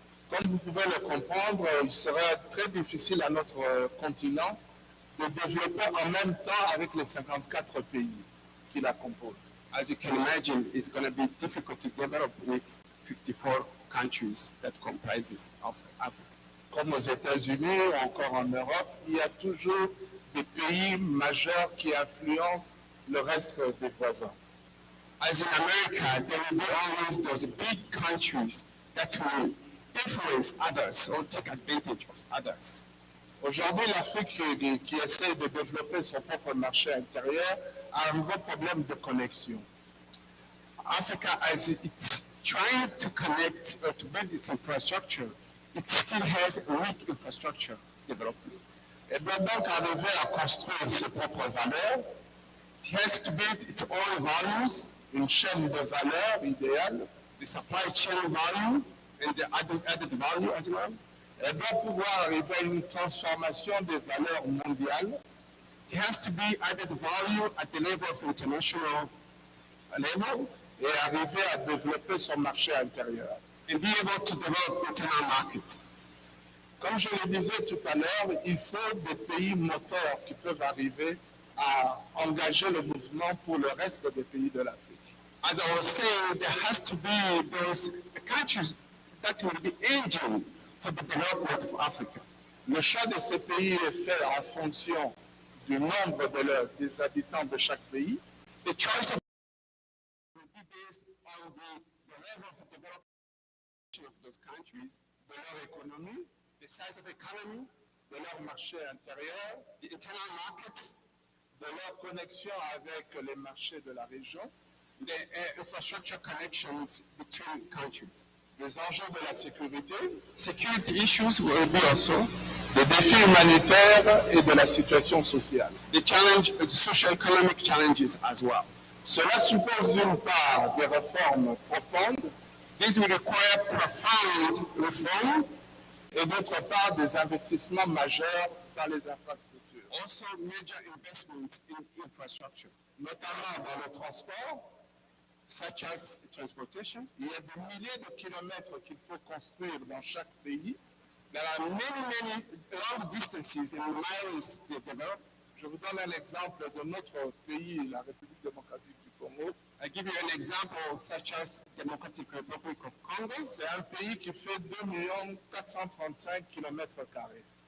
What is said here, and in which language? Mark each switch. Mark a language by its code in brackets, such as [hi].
[fr] Comme vous pouvez le comprendre, il sera très difficile à notre continent de développer en même temps avec les 54 pays qui la composent. [en] As you can imagine, it's going to be difficult to develop with 54 countries that comprises of Africa. [fr] Comme aux États-Unis ou encore en Europe, il y a toujours des pays majeurs qui influencent le reste des voisins. [en] As in America, there will be always those big countries that will influence others or take advantage of others. [fr] Aujourd'hui, l'Afrique qui essaie de développer son propre marché intérieur a un gros problème de connexion. [en] Africa, as it's trying to connect or to build its infrastructure, it still has a weak infrastructure development. [fr] Elle doit donc arriver à construire ses propres valeurs, [en] It has to build its own values, [fr] une chaîne de valeurs idéale. [en] the supply chain value, and the added value as well. [fr] Elle doit pouvoir arriver à une transformation des valeurs mondiales. [en] It has to be added value at the level of international level [fr] Et arriver à développer son marché intérieur. [en] and be able to develop internal markets. [fr] Comme je le disais tout à l'heure, il faut des pays moteurs qui peuvent arriver à engager le mouvement pour le reste des pays de l'Afrique. [en] As I was saying, there has to be those countries that will be engine for the development of Africa. [fr] Le choix de ces pays est fait en fonction du nombre des habitants de chaque pays. [en] The choice of will be based on the level of development of those countries, [fr] De leur économie, [en] the size of economy, [fr] de leur marché intérieur, [en] the internal markets, [fr] de leur connexion avec les marchés de la région, [en] the infrastructure connections between countries. [fr] des enjeux de la sécurité, [en] Security issues will be also [fr] des défis humanitaires et de la situation sociale. [en] the challenge, the socio-economic challenges as well. [fr] Cela suppose d'une part des réformes profondes [en] This will require profound reform, [fr] et d'autre part des investissements majeurs dans les infrastructures, [en] also major investments in infrastructure, [fr] notamment dans le transport. [en] such as transportation. [fr] Il y a des milliers de kilomètres qu'il faut construire dans chaque pays. [en] There are many long distances and miles they develop. [fr] Je vous donne un exemple de notre pays, la République démocratique du Congo. [en] I give you an example such as Democratic Republic of Congo. [fr] C'est un pays qui fait 2 435 kilomètres carrés.